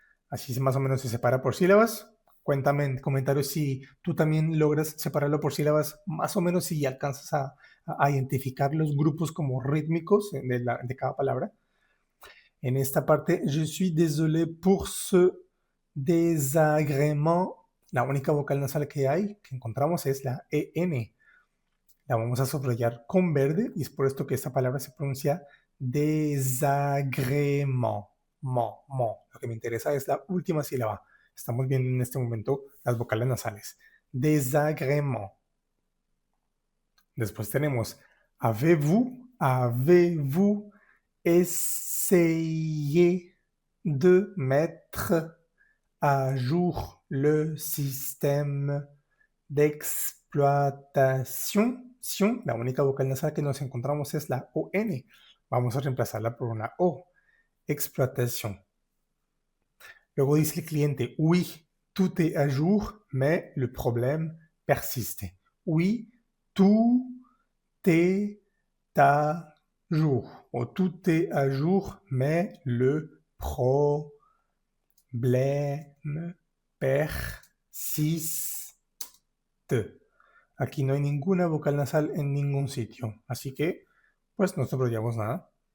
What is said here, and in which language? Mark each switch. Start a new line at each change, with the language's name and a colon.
Spanish: Así más o menos se separa por sílabas. Cuéntame en comentarios si tú también logras separarlo por sílabas, más o menos si alcanzas a identificar los grupos como rítmicos de cada palabra. En esta parte,
French: je suis désolé pour ce désagrément.
Spanish: La única vocal nasal que hay, que encontramos, es la EN. La vamos a subrayar con verde y es por esto que esta palabra se pronuncia désagrément. Mo. Lo que me interesa es la última sílaba. Estamos viendo en este momento las vocales nasales.
French: Désagrément.
Spanish: Después tenemos
French: avez-vous essayé de mettre à jour le système d'exploitation.
Spanish: La única vocal nasal que nos encontramos es la ON. Vamos a reemplazarla por una O.
French: Exploitation.
Spanish: Luego dice el cliente,
French: oui, tout est à jour, mais le problème persiste. Oui, tout est à jour. O tout est à jour, mais le problème persiste.
Spanish: Aquí no hay ninguna vocal nasal en ningún sitio, así que pues no subrayamos nada.